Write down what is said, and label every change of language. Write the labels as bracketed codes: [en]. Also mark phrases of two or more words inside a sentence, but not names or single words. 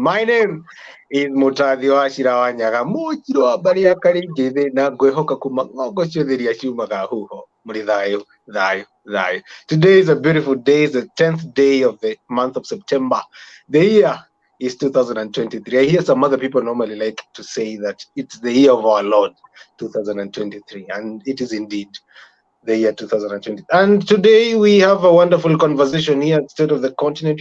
[en] My name is [ki] Mutadhi wa Shirawanyaga. Muchiro habari ya karigithe na ngwihoka kuma ng'ongo ciothe iria ciumaga huho. Muri thayo, thayo, thayo. [en] Today is a beautiful day. It's the 10th day of the month of September. The year is 2023. I hear some other people normally like to say that it's the year of our Lord, 2023, and it is indeed the year 2020. And today we have a wonderful conversation here at State of the Continent.